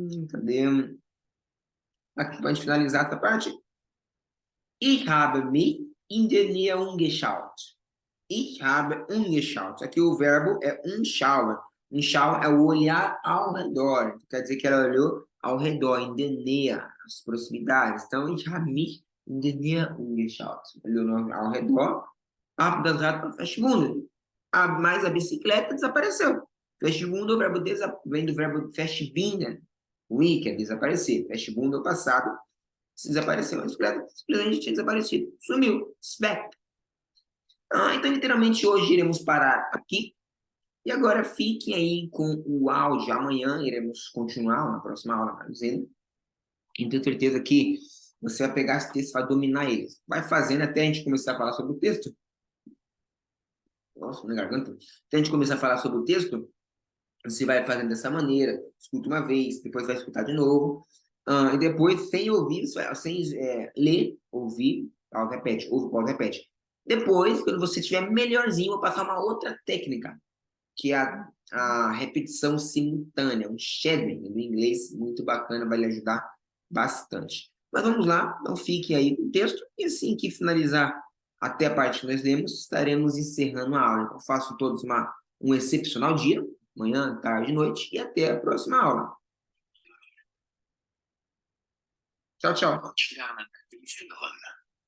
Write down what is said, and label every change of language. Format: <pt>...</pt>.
<pt>Cadê? Aqui, pode finalizar essa parte.</pt> <de>Ich habe mich in der Nähe umgeschaut. Ich habe umgeschaut.</de> <pt>Aqui o verbo é umschauen. Umschauen é o olhar ao redor. Quer dizer que ela olhou ao redor,</pt> <de>in der Nähe,</de> <pt>as proximidades.</pt> <de>Então, ich habe mich in der Nähe umgeschaut.</de> <pt>Olhou ao redor.</pt> <de>Hab das Rad verschwunden.</de> <pt>Mas a bicicleta desapareceu. Verschwunden vem do verbo verschwinden. Que é desaparecer. Verschwunden é o passado. Se desapareceu, a bicicleta simplesmente tinha desaparecido. Sumiu. Back. Então, literalmente, hoje iremos parar aqui. E agora fiquem aí com o áudio. Amanhã iremos continuar na próxima aula, dizendo. E tenho certeza que você vai pegar esse texto e vai dominar ele. Vai fazendo até a gente começar a falar sobre o texto. Nossa, minha garganta. Até a gente começar a falar sobre o texto, você vai fazendo dessa maneira. Escuta uma vez, depois vai escutar de novo. E depois, sem ouvir, sem ler, ouvir, pausa, repete, ouve, pausa, repete. Depois, quando você estiver melhorzinho, vou passar uma outra técnica, que é a repetição simultânea, um shadowing no inglês, muito bacana, vai lhe ajudar bastante. Mas vamos lá, então fique aí com o texto, e assim que finalizar até a parte que nós lemos, estaremos encerrando a aula. Então, façam todos um excepcional dia, manhã, tarde e noite, e até a próxima aula. Ciao, ciao.</pt> <de>Deutsch lernen wie viele Hunde.</de>